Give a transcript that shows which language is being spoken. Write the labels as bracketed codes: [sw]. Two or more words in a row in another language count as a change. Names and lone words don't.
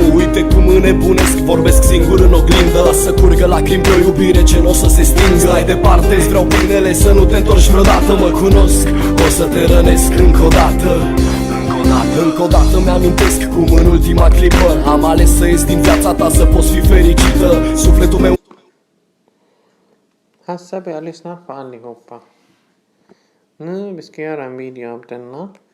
[ro] Uite cum înnebunesc, vorbesc singur în oglindă. Lasă curgă lacrimi pe o iubire ce n-o să se stingă. Mai departe îți vreau binele, să nu te întorci vreodată. Mă cunosc, o să te rănesc încă o dată. Încă o dată mi-amintesc cum în ultima clipă am ales să ies din viața ta, să poți fi fericită. Sufletul meu. [sv] Här ska vi lyssna på allihopa. Nu vi ska göra en video av denna.